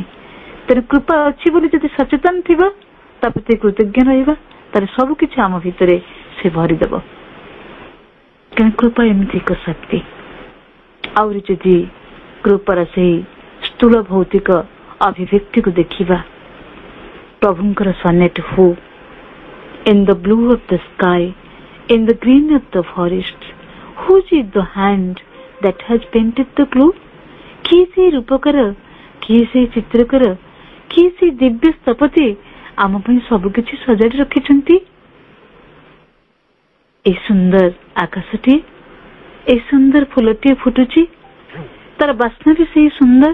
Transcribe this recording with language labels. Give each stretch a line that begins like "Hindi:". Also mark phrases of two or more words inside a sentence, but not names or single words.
Odia: ତେଣୁ କୃପା ଅଛି ବୋଲି ଯଦି ସଚେତନ ଥିବା, ତା ପ୍ରତି କୃତଜ୍ଞ ରହିବା, ତାହେଲେ ସବୁ କିଛି ଆମ ଭିତରେ ସେ ଭରିଦେବ। କାରଣ କୃପା ଏମିତି ଏକ ଶକ୍ତି। ଆହୁରି ଯଦି କୃପାର ସେହି ସ୍ଥୂଳ ଭୌତିକ ଅଭିବ୍ୟକ୍ତିକୁ ଦେଖିବା, ପ୍ରଭୁଙ୍କର ସନେଟ୍ ହୁ
English: in the blue of the sky, in the green of the forest, whose is the hand that has painted the blue?
Odia: କିଏ ସେଇ ରୂପକାର, କିଏ ସେଇ ଚିତ୍ରକର, କିଏ ସେଇ ଦିବ୍ୟ ସ୍ଥପତି ଆମ ପାଇଁ ସବୁ କିଛି ସଜାଡ଼ି ରଖିଛନ୍ତି। এই ସୁନ୍ଦର ଆକାଶଟି, এই ସୁନ୍ଦର ଫୁଲଟିଏ ଫୁଟୁଛି, ତାର ବାସ୍ନା ବି ସେଇ ସୁନ୍ଦର।